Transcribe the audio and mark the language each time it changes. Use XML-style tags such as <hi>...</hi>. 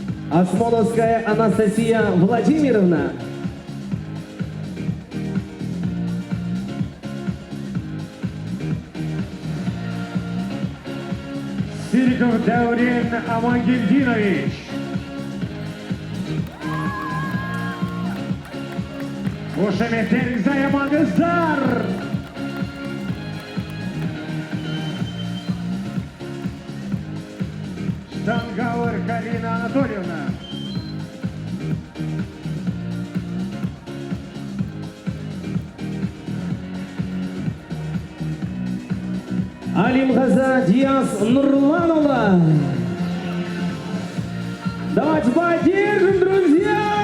<ru>Осмоловская Анастасия Владимировна. Сириков Даурен Амангельдинович.</ru> <kk>Қошеметтеріңізді аямаңыздар. Штангауэр Карина Анатольевна. Алимғазы Диас Нурланұлы.</kk> <ru>Давайте поддержим, друзья!</ru>